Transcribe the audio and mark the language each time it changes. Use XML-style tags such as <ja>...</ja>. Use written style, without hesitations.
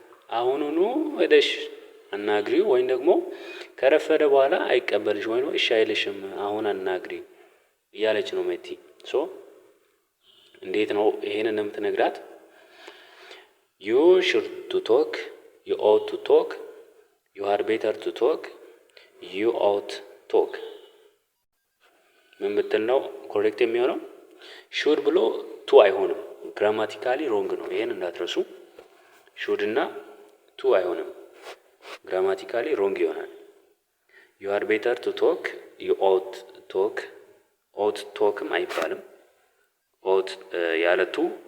<am>አሁኑኑ ሄደሽ አናግሪው ወይም ደግሞ ከረፈደ በኋላ አይቀበልሽ ወይም እሺ አይልሽም አሁን አናግሪ እያለች ነው መቲ። ሶ እንዴት ነው ይሄንን የምትነግራት?</am> <en>you should to talk, you ought to talk, you are better to talk, you ought talk</en> <am>ምን ብትል ነው ኮሬክት የሚሆነው? ሹድ ብሎ ቱ አይሆንም። ግራማቲካሊ ሮንግ ነው። ይሄን እንዳትረሱ። ሹድ እና ቱ አይሆንም። ግራማቲካሊ ሮንግ ይሆናል።</am> <en>you are better to talk, you ought talk,</en> <am>ought talkም አይባልም። ought ያለ ቱ</am>